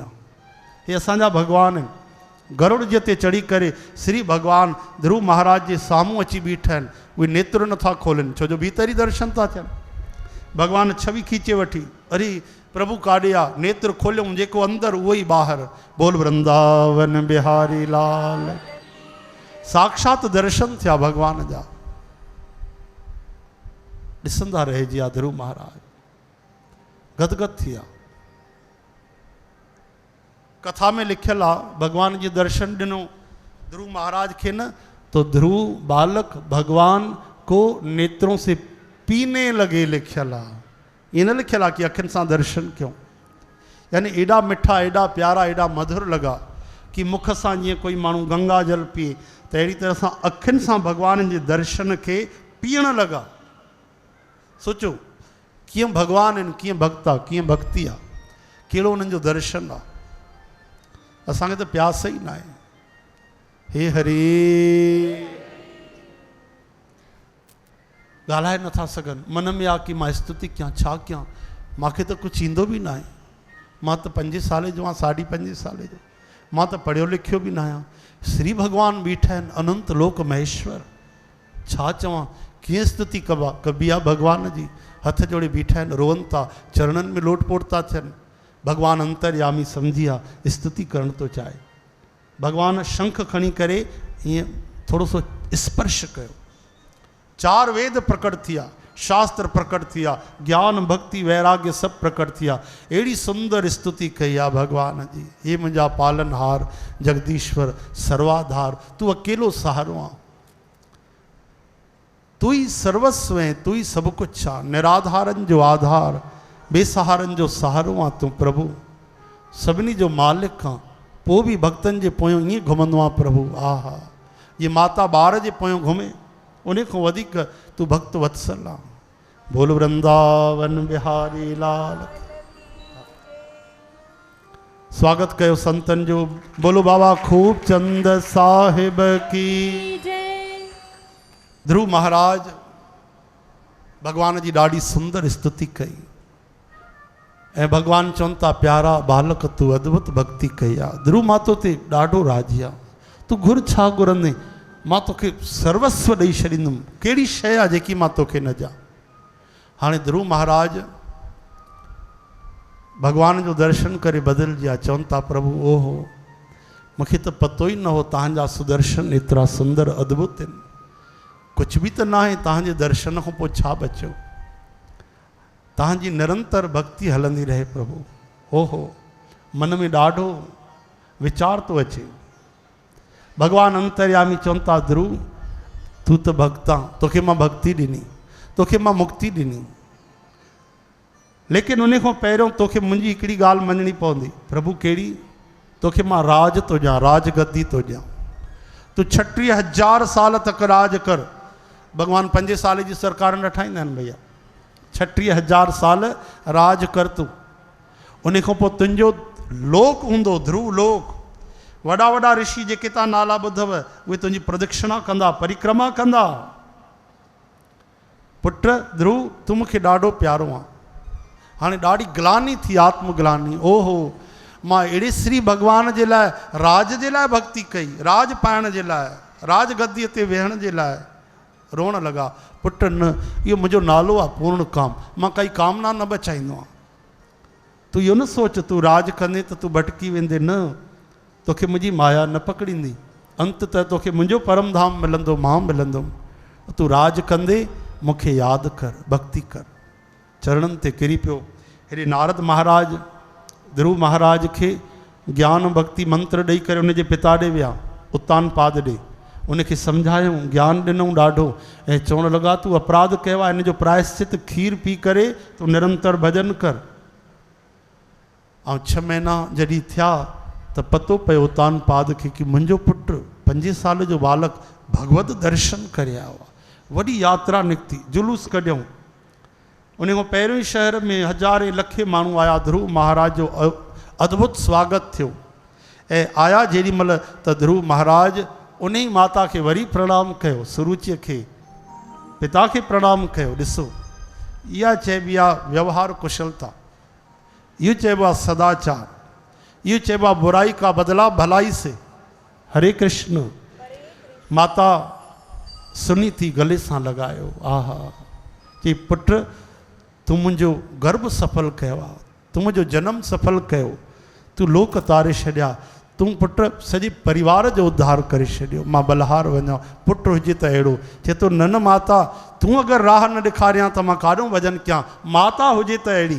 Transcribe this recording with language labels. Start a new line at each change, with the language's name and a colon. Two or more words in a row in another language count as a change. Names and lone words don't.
Sindhi: हे असांजा भॻवान आहिनि। गरुड़ जे ते चढ़ी करे श्री भॻवान ध्रुव महाराज जे साम्हूं अची बीठा आहिनि। उहे नेत्र नथा खोलनि, छो जो भीतर ई दर्शन था थियनि। भॻवान छवि खीचे वठी, अरे प्रभु काॾे आहे? नेत्र खोलियऊं, जेको अंदरि उहो ई ॿाहिरि। बोल वृंदावन बिहारी लाल। साक्षात दर्शन थिया भॻवान जा। ॾिसंदा रहिजी विया ध्रुव महाराज, गदगद थी विया। कथा में लिखियल आहे भगवान जी दर्शन ॾिनो ध्रुव महाराज खे न,
Hindi: तो ध्रुव बालक भगवान को नेत्रों से पीने लगे
Sindhi: लिखियल आहे। ईअं न लिखियल आहे कि अखियुनि सां दर्शन कयूं। यानी एॾा मिठा, एॾा प्यारा, एॾा मधुर लॻा कि मुख सां जीअं कोई माण्हू गंगा जल पीए, त अहिड़ी तरह सां अखियुनि सां भगवान जे दर्शन खे पीअण लॻा। सोचो कीअं भगवान आहिनि, कीअं भक्त आहे, कीअं भक्ति आहे, कहिड़ो उन्हनि जो दर्शन आहे। असांखे त प्यास ई न आहे। हे हरे ॻाल्हाए नथा सघनि, मन में आहे कि मां स्तुति कयां, छा कयां, मूंखे त कुझु ईंदो बि न आहे। मां त 5 साल जो आहियां, 5.5 साल जो, मां त पढ़ियो लिखियो बि न आहियां। श्री भगवान बीठा आहिनि, अनंत लोक महेश्वर, छा चवां, कीअं स्तुति कबी आहे भगवान जी। हथ जोड़े बीठा आहिनि, रोअनि था, चरणनि में लोटपोट था थियनि। भगवान अंतर्यामी सम्झी आहे, स्तुति करण थो चाहे। भगवान शंख खणी करे ईअं थोरो सो स्पर्श कयो। 4 वेद प्रकट थिया, शास्त्र प्रकट थिया, ज्ञान भक्ति वैराग्य सब प्रकट थिया। अहिड़ी सुंदर स्तुति कई आहे भगवान जी। हे मुंहिंजा पालनहार, जगदीश्वर, सर्वाधार, तूं अकेलो सहारो आहे,
Hindi: तू ही सर्वस्व है, तू ही सब कुछ आ।
Sindhi: निराधारन जो आधार, बेसहारन जो सहारो आ तू प्रभु। सभिनी जो मालिक आ, पोइ बि भक्तन जे पोयों ईअं घुमंदो आहे प्रभु। आहा, ये माता ॿार जे पोयों घुमे, उन खां वधीक तू भक्त वत्सल आ। बोल वृंदावन बिहारी लाल। स्वागत कयो संतन जो।
Hindi: बोलो बाबा खूब चंद साहिब की।
Sindhi: ध्रुव महाराज भगवान जी ॾाढी सुंदर स्तुति कई ऐं भगवान चवनि था, प्यारा बालक तू अद्भुत भक्ति कई आहे। ध्रुव मां तो ते ॾाढो राज़ी आहे, तू घुर छा घुरंदे, मां तोखे सर्वस्व ॾेई छॾींदुमि, कहिड़ी शइ आहे जेकी मां तोखे न ॾियां। हाणे ध्रुव महाराज भगवान जो दर्शन करे बदिलजी विया, चवनि था प्रभु ओहो, मूंखे त पतो ई न हो तव्हांजा सुदर्शन एतिरा सुंदर अद्भुत आहिनि। कुझु बि त न आहे, तव्हांजे दर्शन खां पोइ छा बचियो। तव्हांजी निरंतर भक्ति हलंदी रहे प्रभु। ओहो, मन में ॾाढो वीचार थो अचे। भगवान अंतर्यामी चवनि था, ध्रुव तूं त भक्त आहे, तोखे मां भक्ति ॾिनी, तोखे मां मुक्ति ॾिनी, लेकिन उन खां पहिरियों तोखे मुंहिंजी हिकिड़ी ॻाल्हि मञणी पवंदी। प्रभु कहिड़ी? तोखे मां राज थो ॾियां, राजगद्दी थो ॾियां। तूं 36,000 साल तक राज कर। भगवान 5 साल जी सरकार न ठाहींदा आहिनि भैया। 36,000 साल राज कर तूं, उन खां पोइ तुंहिंजो लोक हूंदो, ध्रुव लोक। वॾा वॾा ऋषि जेके तव्हां नाला ॿुधव, उहे तुंहिंजी प्रदक्षिणा कंदा, परिक्रमा कंदा। पुट ध्रुव, तूं मूंखे ॾाढो प्यारो आहे। हाणे ॾाढी ग्लानी थी, आत्मग्लानी। ओहो, मां अहिड़े श्री भगवान जे लाइ, राज जे लाइ भक्ति कई, राज पाइण जे लाइ, राजगद्दीअ ते वेहण जे लाइ रोअण लॻा। पुट न, इहो मुंहिंजो नालो आहे पूर्ण काम, मां काई कामना न बचाईंदो आहियां। तूं इहो न सोच तूं राज कंदे त तूं भटकी वेंदे, न, तोखे मुंहिंजी माया न पकड़ींदी। अंत त तोखे मुंहिंजो परम धाम मिलंदो, मां मिलंदुमि। तूं राज कंदे मूंखे यादि कर, भक्ति कर। चरणनि ते किरी पियो। हेॾे नारद महाराज ध्रुव महाराज खे ज्ञान भक्ति मंत्र ॾेई करे उनजे पिता ॾे विया, उत्तान पाद ॾे। उनखे सम्झायूं, ज्ञान ॾिनऊं ॾाढो, ऐं चवणु लॻा तूं अपराध कयो आहे, इन जो प्रायश्चित खीर पी करे तूं निरंतर भॼन कर। ऐं 6 महीना जॾहिं थिया त पतो पियो उत्तान पाद खे कि मुंहिंजो पुटु 5 साल जो बालक भगवत दर्शन करे आयो आहे। वॾी यात्रा निकिती, जुलूस कढियऊं। उन खां पहिरियों ई शहर में हज़ारे लखे माण्हू आया। ध्रुव महाराज जो अद्भुत स्वागत थियो। ऐं आया जेॾी महिल त ध्रुव महाराज उन ई माता खे वरी प्रणाम कयो, सुरुचिअ खे, पिता खे प्रणाम कयो। ॾिसो, इहा चइबी आहे व्यवहार कुशलता, इहो चइबो आहे सदाचार, इहो चइबो आहे
Hindi: बुराई का बदला भलाई से।
Sindhi: हरे कृष्ण। माता सुनी थी गले सां लॻायो। आहा, चई पुट तूं मुंहिंजो गर्भ सफल कयो आहे, तूं मुंहिंजो जनम सफल कयो, तूं लोक तारे छॾिया, तूं पुट सॼे परिवार जो उद्धार करे छॾियो। मां बलहार वञा, पुटु हुजे त अहिड़ो। चए थो न न माता, तूं अगरि राह न ॾेखारियां त मां काॾों भॼन कयां, माता हुजे त अहिड़ी।